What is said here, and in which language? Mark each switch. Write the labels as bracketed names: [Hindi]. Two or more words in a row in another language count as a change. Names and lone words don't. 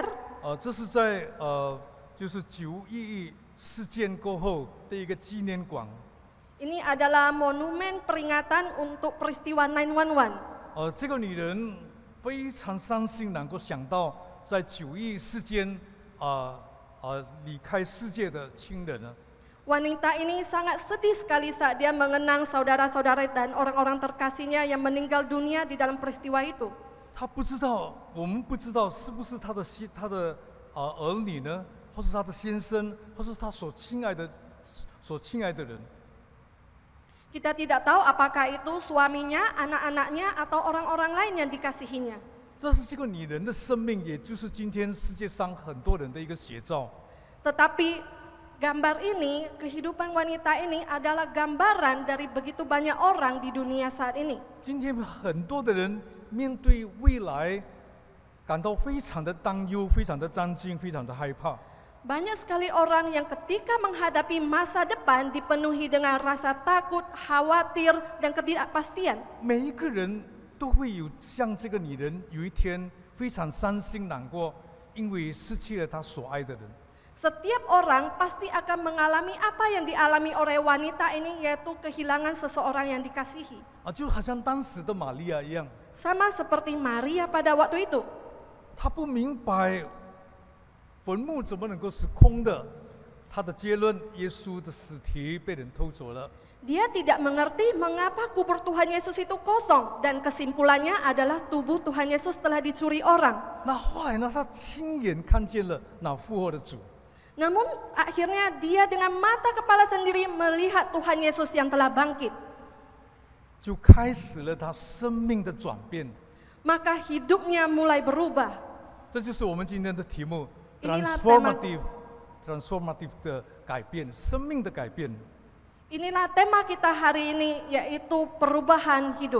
[Chinese] 这是在就是911事件过后的一个纪念馆。 [Indonesian] Ini adalah monumen peringatan untuk peristiwa 911. [Chinese] 这个女人 非常伤心难过，想到在911事件离开世界的亲人呢。 [Indonesian] Wanita ini sangat sedih sekali saat dia mengenang saudara-saudara dan orang-orang terkasihnya yang meninggal dunia di dalam peristiwa itu. [Chinese] 她不知道，我们不知道是不是她的儿女呢，或是她的先生，或是她所亲爱的人。 [Indonesian] Kita tidak tahu apakah itu suaminya, anak-anaknya, atau orang-orang lain yang dikasihinya. [Chinese] 这是这个女人的生命，也就是今天世界上很多人的一个写照。 [Indonesian] Tetapi gambar ini, kehidupan wanita ini adalah gambaran dari begitu banyak orang di dunia saat ini. [Chinese] 今天很多的人面对未来，感到非常的担忧，非常的担惊，非常的害怕。 [Indonesian] Banyak sekali orang yang ketika menghadapi masa depan dipenuhi dengan rasa takut, khawatir, dan ketidakpastian. [Chinese] 每一个人都会有像这个女人，有一天非常伤心难过，因为失去了他所爱的人。 [Indonesian] Setiap orang pasti akan mengalami apa yang dialami oleh wanita ini, yaitu kehilangan seseorang yang dikasihi. [Chinese] 就好像当时的玛利亚一样， [Indonesian] Sama seperti Maria pada waktu itu. [Chinese] 她不明白坟墓怎么能够是空的，她的结论：耶稣的尸体被人偷走了。 [Indonesian] Dia tidak mengerti mengapa kubur Tuhan Yesus itu kosong, dan kesimpulannya adalah tubuh Tuhan Yesus telah dicuri orang. [Chinese] 那后来呢？她亲眼看见了那复活的主。 [Indonesian] Namun akhirnya dia dengan mata kepala sendiri melihat Tuhan Yesus yang telah bangkit. [Chinese] 就开始了她生命的转变。 [Indonesian] Maka hidupnya mulai berubah. [Chinese] 这就是我们今天的题目 [Indonesian] Inilah [Chinese] transformative 的改变，生命的改变。 [Indonesian] Inilah tema kita hari ini, yaitu perubahan hidup.